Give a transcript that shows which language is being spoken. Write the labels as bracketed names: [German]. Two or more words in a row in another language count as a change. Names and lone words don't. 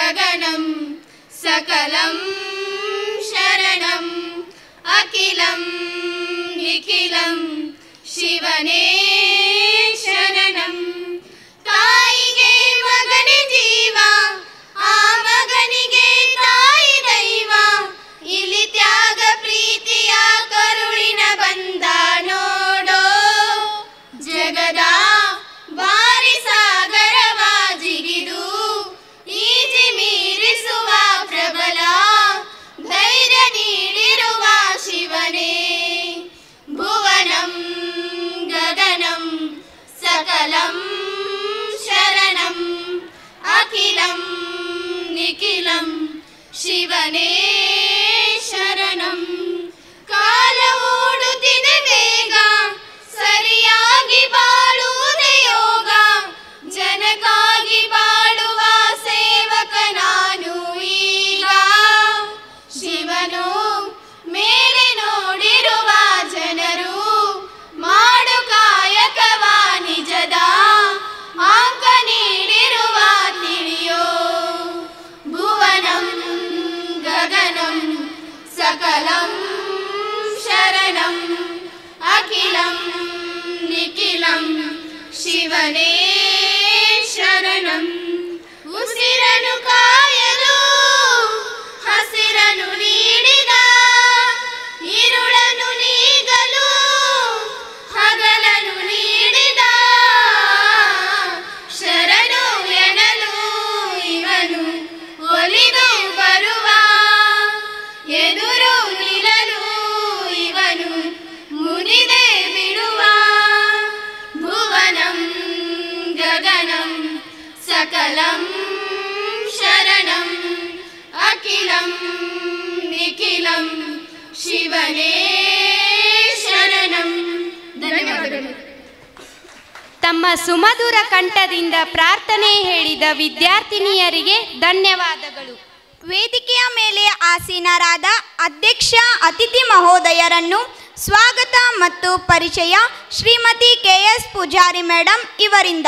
[Sanskrit] भुवनं सकलं शरणं अखिलं निखिलं शिवने शरणं [Kannada] ताಯಿಗೆ ಮಗನೇ ಜೀವ ಆ ಮಗನಿಗೆ ತಾಯಿ ದೈವ ಇಲ್ಲಿ ತ್ಯಾಗ ಪ್ರೀತಿಯ ಕರುಳಿನ ಬಂದ ನೋಡೋ ಜಗದ ಬಾರಿ ಸಾಗರವ ಜಿಗಿದು ಈಜಿ ಮೀರಿಸುವ ಪ್ರಬಲ ಧೈರ್ಯ ನೀಡಿರುವ ಶಿವನೇ [Sanskrit] ಭುವನಂ ಗಗನಂ सकलं शरणं अखिलं निखिलं शिवने शरणं [Kannada] काल ಓಡುತ್ತಿದೆ ಬೇಗ ಸರಿಯಾಗಿ ಬಾಳುವುದೇ ಯೋಗ ಜನಕ್ಕಾಗಿ ಬಾಳುವ ಸೇವಕ ನಾನು ಈಗ ಶಿವನು ಮೇಲೆ ನೋಡಿರುವ ಜನರು ಮಾಡು ಕಾಯಕವ ನಿಜದ ಅಂಕ ನೀಡಿರುವ ತಿಳಿಯೋ [Sanskrit] ಭುವನಂ ಗಗನಂ सकलं शरणं अखिलं निखिलं शिवने शरणं [Kannada] ಉಸಿರನು ಕಾಯಲು ಹಸಿರನು ನೀಡಿದ ഇരുಳನು ನೀಗಲು ಹಗಲನು ನೀಡಿದ ಶರಣು ಎನ್ನಲು ಇವನು ಒಲಿದು ಬರುವ ಎದುರು ನಿಲ್ಲಲು ಇವನು ಮುನಿದೆ ಬಿಡುವ [Sanskrit] ಭುವನಂ ಗಗನಂ सकलं शरणं अखिलं निखिलं ಶಿವನೇ ಶರಣಂ. [Kannada] ಧನ್ಯವಾದಗಳು. ತಮ್ಮ ಸುಮಧುರ ಕಂಠದಿಂದ ಪ್ರಾರ್ಥನೆ ಹೇಳಿದ ವಿದ್ಯಾರ್ಥಿನಿಯರಿಗೆ ಧನ್ಯವಾದಗಳು. ವೇದಿಕೆಯ ಮೇಲೆ ಆಸೀನರಾದ ಅಧ್ಯಕ್ಷ ಅತಿಥಿ ಮಹೋದಯರನ್ನು ಸ್ವಾಗತ ಮತ್ತು ಪರಿಚಯ ಶ್ರೀಮತಿ KS ಪೂಜಾರಿ ಮೇಡಮ್ ಇವರಿಂದ.